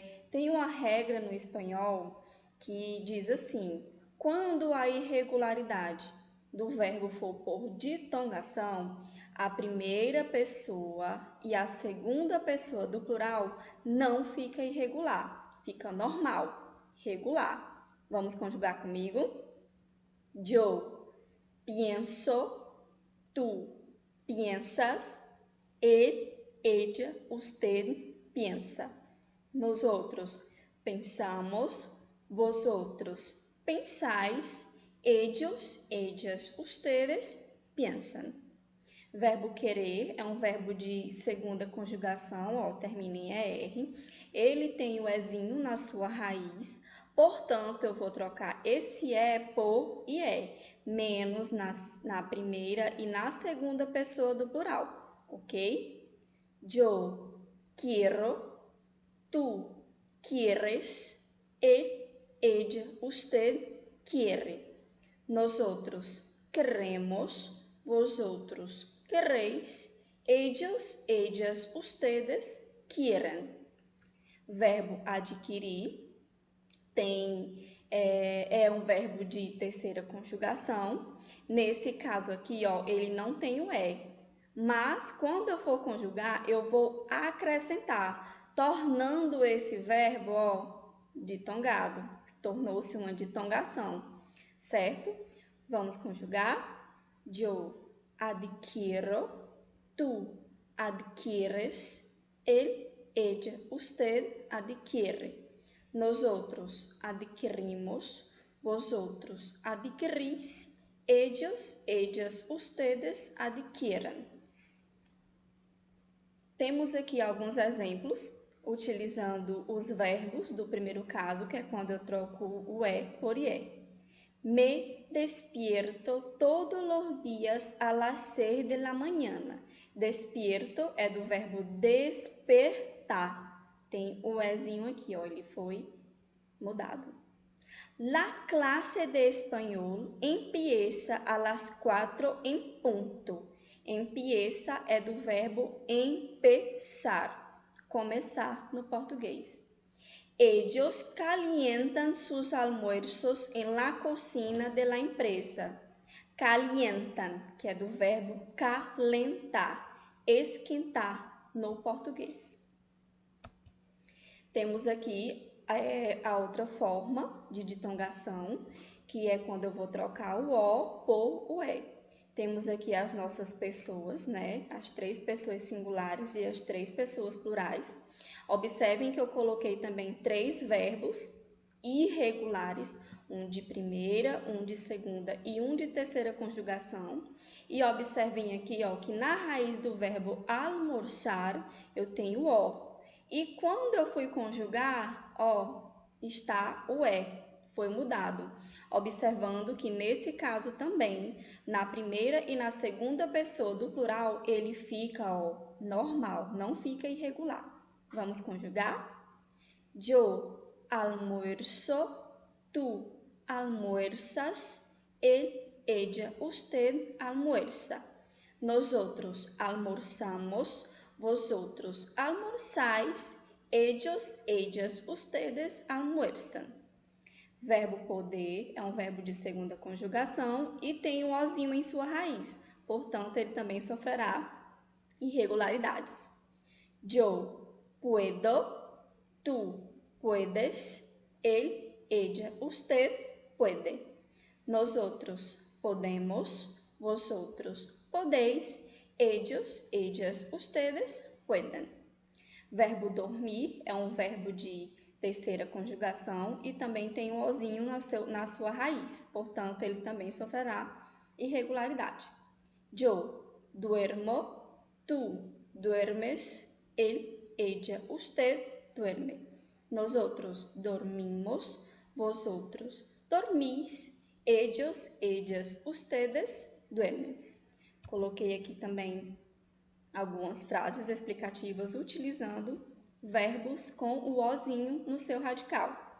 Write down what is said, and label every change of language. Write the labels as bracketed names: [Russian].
[Portuguese] Tem uma regra no espanhol que diz assim: quando a irregularidade do verbo for por ditongação, a primeira pessoa e a segunda pessoa do plural não fica irregular, fica normal, regular. Vamos conjugar comigo? [Spanish] Yo pienso, tú piensas, él, ella, usted piensa. Nosotros pensamos, vosotros pensáis, ellos, ellas, ustedes piensan. [Portuguese] Verbo querer é um verbo de segunda conjugação, termina em ER. Ele tem o ezinho na sua raiz, portanto, eu vou trocar esse E por IE, menos na primeira e na segunda pessoa do plural, ok? [Spanish] Yo quiero, tú quieres, él, ella, usted quiere. Nosotros queremos, vosotros queréis, ellos, ellas, ustedes quieren. [Portuguese] Verbo adquirir é um verbo de terceira conjugação. Nesse caso aqui, ele não tem o E, mas quando eu for conjugar, eu vou acrescentar, tornando esse verbo ditongado. Tornou-se uma ditongação, certo? Vamos conjugar. [Spanish] Yo adquiero, tú adquieres, él, ella, usted adquiere. Nosotros adquirimos, vosotros adquirís, ellos, ellas, ustedes adquieren. [Portuguese] Temos aqui alguns exemplos utilizando os verbos do primeiro caso, que é quando eu troco o E por IE. [Spanish] Me despierto todos los días a las 6 de la mañana. [Portuguese] Despierto é do verbo despertar. Tem o Ezinho aqui, ele foi mudado. [Spanish] La clase de español empieza a las 4 en punto. [Portuguese] Empieza é do verbo empezar, começar no português. [Spanish] Ellos calientan sus almuerzos en la cocina de la empresa. [Portuguese] Calientan, que é do verbo calentar, esquentar no português. Temos aqui a outra forma de ditongação, que é quando eu vou trocar o O por o E. Temos aqui as nossas pessoas, né? As 3 pessoas singulares e as 3 pessoas plurais. Observem que eu coloquei também 3 verbos irregulares, um de primeira, um de segunda e um de terceira conjugação. E observem aqui que na raiz do verbo almoçar eu tenho o. E quando eu fui conjugar, ó, está o é, foi mudado. Observando que nesse caso também, na primeira e na segunda pessoa do plural, ele fica, ó, normal, não fica irregular. Vamos conjugar? [Spanish] Yo almuerzo, tú almuerzas, él, ella, usted almuerza. Nosotros almorzamos, vosotros almorzáis, ellos, ellas, ustedes almuerzan. [Portuguese] Verbo poder é um verbo de segunda conjugação e tem um ozinho em sua raiz, portanto, ele também sofrerá irregularidades. [Spanish] Yo puedo, tú puedes, él, ella, usted puede. Nosotros podemos, vosotros podéis, ellos, ellas, ustedes pueden. [Portuguese] Verbo dormir é um verbo de terceira conjugação e também tem um ozinho na sua raiz, portanto, ele também sofrerá irregularidade. [Spanish] Yo duermo, tú duermes, él, ella, usted duerme. Nosotros dormimos, vosotros dormís, ellos, ellas, ustedes duermen. [Portuguese] Coloquei aqui também algumas frases explicativas utilizando verbos com o ozinho no seu radical.